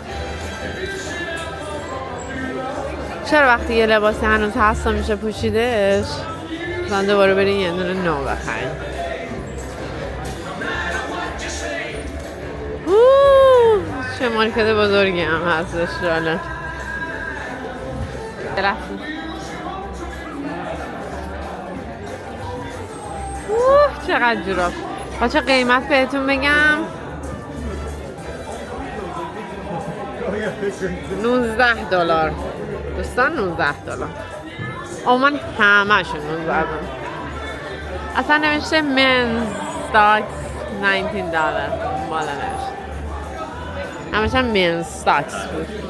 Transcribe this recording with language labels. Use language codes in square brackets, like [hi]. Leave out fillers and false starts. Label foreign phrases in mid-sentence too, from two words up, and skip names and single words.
[fa] چرا وقتی یه لباسی هنوز هست میشه پوشیدش مثلا دوباره برین یه دونه نو بخرین چه مارکت بزرگی هم هستش جالب چقدر جوراب بچه قیمت بهتون بگم 19 دلار دوستان 19 دلار من همه شون 19 دلار اصلا نوشته [en] men's stocks [fa] 19 دلار بالا نوشته همش هم [en] men's stocks [fa] بود